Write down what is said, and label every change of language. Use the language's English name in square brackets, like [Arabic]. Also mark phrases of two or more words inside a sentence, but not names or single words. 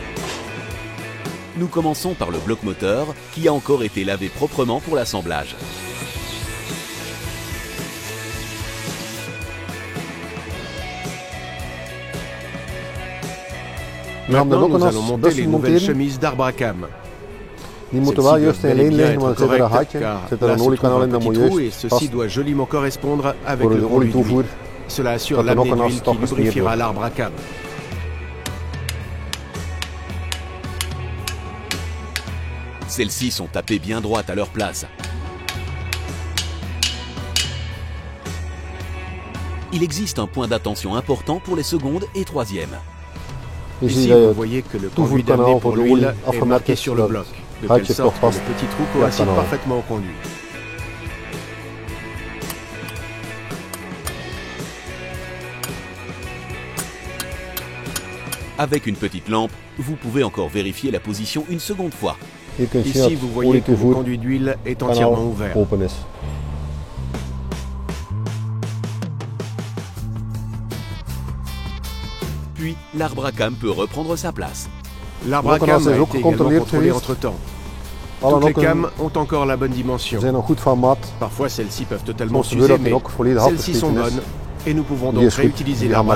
[French] Nous commençons par le bloc moteur qui a encore été lavé proprement pour l'assemblage. Maintenant, nous allons monter les nouvelles chemises d'Arbacam. [Dutch] Die moeten wel juist in lijn liggen, want er zit er een gaatje, zit er een oliekanaal in, dat moet juist [French] et ceci doit joliment correspondre avec [Dutch] voor [French] le [Dutch] de [French] conduit d'huile. [Dutch] olietoevoer. [French] Cela assure [Dutch] Dat er nog [French] l'amener [Dutch] een [French] d'huile qui [Dutch] afstap gesmeerd [French] lubrifiera [Dutch] wordt. [French] l'Arbacam. Celles-ci sont tapées bien droites à leur place. Il existe un point d'attention important pour les secondes et troisièmes. Je Ici, [Dutch] ziet [French] vous [Dutch] dat je [French] voyez que le conduit [Dutch] toevoerkanaal [French] d'amener [Dutch] voor [French] pour [Dutch] de [French] l'huile [Dutch] olie [French] est [Dutch] afgemerkt [French] marqué [Dutch] is, [French] sur le [Dutch] zodat [French] bloc, de [Dutch] gaatje [French] telle sorte [Dutch] toch [French] que [Dutch] vast [French] le petit trou [Dutch] ja, [French] coïncide [Dutch] kanaal. [French] parfaitement au conduit. Avec une petite lampe, vous pouvez encore vérifier la position une seconde fois. [Dutch] Hier kunt zien [French] Ici, [Dutch] dat [French] vous [Dutch] het [French] voyez que le [Dutch] olietoevoer [French] conduit d'huile est entièrement [Dutch] kanaal [French] ouvert. [Dutch] open is. [French] Puis, l'Arbacam peut reprendre sa place. L'Arbacam [Dutch] Ook [French] a [Dutch] is ook [French] été également [Dutch] gecontroleerd [French] contrôlé [Dutch] geweest. [French] entre-temps. [Dutch] Alle [French] Toutes les [Dutch] nokken [French] cams ont encore la bonne dimension. [Dutch] zijn nog goed van maat. [French] Parfois, celles-ci peuvent totalement [Dutch] Soms gebeurt [French] s'user, [Dutch] dat die [French] mais [Dutch] ook volledig [French] celles-ci sont [Dutch] afgesleten is. [French] bonnes et nous pouvons [Dutch] Die [French] donc [Dutch] is goed, [French] réutiliser [Dutch] die gaan maar